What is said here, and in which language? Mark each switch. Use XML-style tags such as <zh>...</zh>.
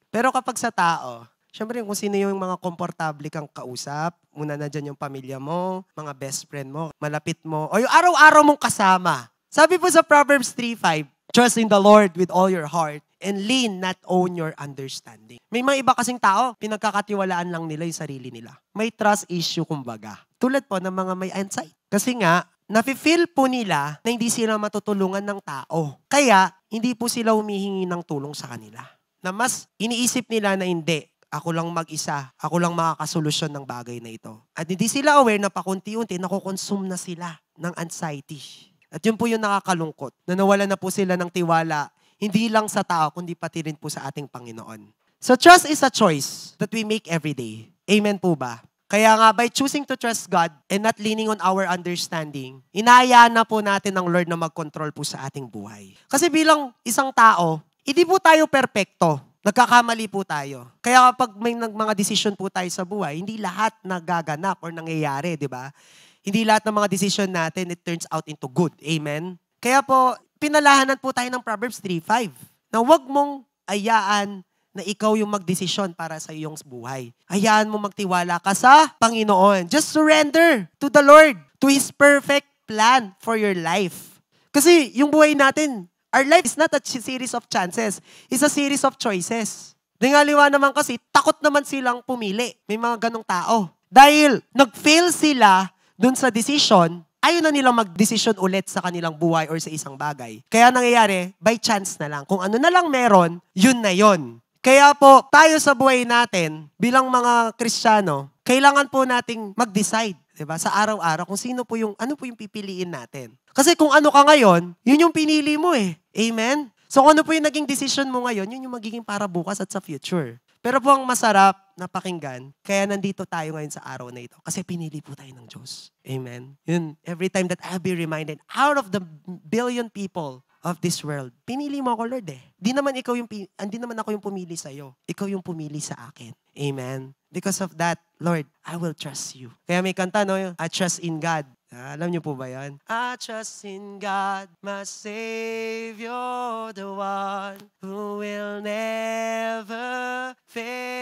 <tl>Pero kapag sa tao, siyempre, kung sino yung mga komportable kang kausap, muna na dyan yung pamilya mo, mga best friend mo, malapit mo, o yung araw-araw mong kasama.</tl> <en>Sabi po sa Proverbs 3:5, trust in the Lord with all your heart and lean not on your understanding.</en> <tl>May mga iba kasing tao, pinagkakatiwalaan lang nila yung sarili nila. May trust issue, kumbaga. Tulad po ng mga may anxiety. Kasi nga, nafe-feel po nila na hindi sila matutulungan ng tao. Kaya, hindi po sila humihingi ng tulong sa kanila. Na mas iniisip nila na hindi. Ako lang mag-isa. Ako lang makakasolusyon ng bagay na ito. At hindi sila aware na pakunti-unti, nakukonsume na sila ng anxiety. At yun po yung nakakalungkot. Na nawala na po sila ng tiwala, hindi lang sa tao, kundi pati rin po sa ating Panginoon.</tl> <en>So trust is a choice that we make every day.</en> <tl>Amen po ba? Kaya nga,</tl> <en>by choosing to trust God and not leaning on our understanding,</en> <tl>inahayaan na po natin ng Lord na mag-control po sa ating buhay. Kasi bilang isang tao, hindi po tayo perpekto. Nagkakamali po tayo. Kaya kapag may mga decision po tayo sa buhay, hindi lahat nagaganap or nangyayari, di ba? Hindi lahat ng mga decision natin,</tl> <en>it turns out into good.</en> <tl>Amen? Kaya po, pinalahanan po tayo ng Proverbs 3:5 na huwag mong ayaan na ikaw yung magdesisyon para sa iyong buhay. Hayaan mo magtiwala ka sa Panginoon.</tl> <en>Just surrender to the Lord, to His perfect plan for your life.</en> <tl>Kasi yung buhay natin,</tl> <en>Our life is not a series of chances. It's a series of choices.</en> <tl>Dingaliwa naman kasi, takot naman silang pumili. May mga ganong tao. Dahil nag-fail sila dun sa decision, ayaw na nilang mag-decision ulit sa kanilang buhay or sa isang bagay. Kaya nangyayari, by chance na lang. Kung ano na lang meron, yun na yun. Kaya po, tayo sa buhay natin, bilang mga Kristiyano, kailangan po nating mag-decide, diba? Sa araw-araw, kung ano po yung pipiliin natin. Kasi kung ano ka ngayon, yun yung pinili mo eh. Amen? So kung ano po yung naging decision mo ngayon, yun yung magiging para bukas at sa future. Pero po ang masarap na pakinggan, kaya nandito tayo ngayon sa araw na ito. Kasi pinili po tayo ng Diyos. Amen?</tl> <en>Yun, every time that I'll be reminded, out of the billion people of this world,</en> <tl>pinili mo ako, Lord eh. Di naman ako yung pumili sa'yo. Ikaw yung pumili sa akin. Amen?</tl> <en>Because of that, Lord, I will trust you.</en> <tl>Kaya may kanta, no?</tl> <en>I trust in God.</en> <tl>Alam niyo po ba yan?</tl> <en>I trust in God, my Savior, the one who will never fail.</en>